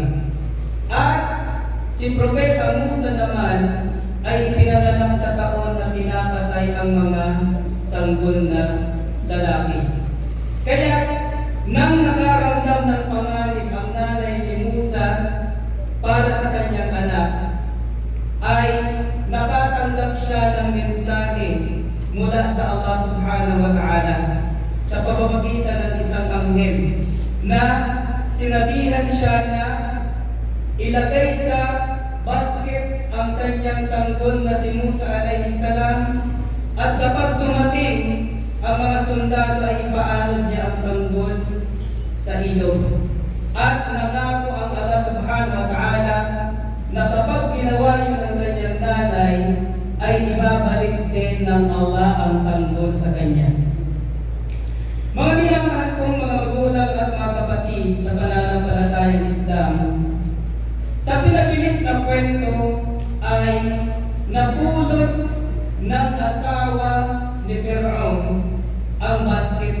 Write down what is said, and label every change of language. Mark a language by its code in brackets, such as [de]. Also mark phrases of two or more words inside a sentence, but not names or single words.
[tl] At si Propeta Musa naman ay ipinanganak sa taon na pinapatay ang mga sanggol na lalaki. Kaya nang nakaramdam ng panganib ang nanay ni Musa para sa kanyang anak, ay nakatanggap siya ng mensahe mula sa Allah [ar] سبحانه وتعالى [tl] sa pamamagitan ng isang anghel na sinabihan siya na ilagay sa basket ang kanyang sanggol na si Musa [ar] عليه السلام, [tl] at kapag dumating ang mga sundalo ay ipaalod niya ang sanggol sa ilog. At nangako ang Allah [ar] سبحانه وتعالى [tl] na kapag ginawa yun ng kanyang nanay, ay ibabalik din ng Allah ang sanggol sa kanya. Mga minamahal kong mga magulang at mga kapatid sa pananampalatayang Islam, sa pinabilis na kwento ay napulot ng asawa ni Fir'aun ang basket.